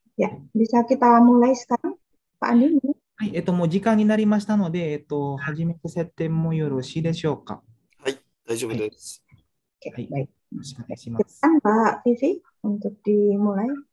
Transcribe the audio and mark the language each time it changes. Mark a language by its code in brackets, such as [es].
[id] Ya, bisa kita mulai sekarang, Pak Andi? [ja] はい、もう時間になりましたので、始めさせてもよろしいでしょうか。はい、大丈夫です。はい、よろしくお願いします。 [id] Mbak Vivi, untuk dimulai.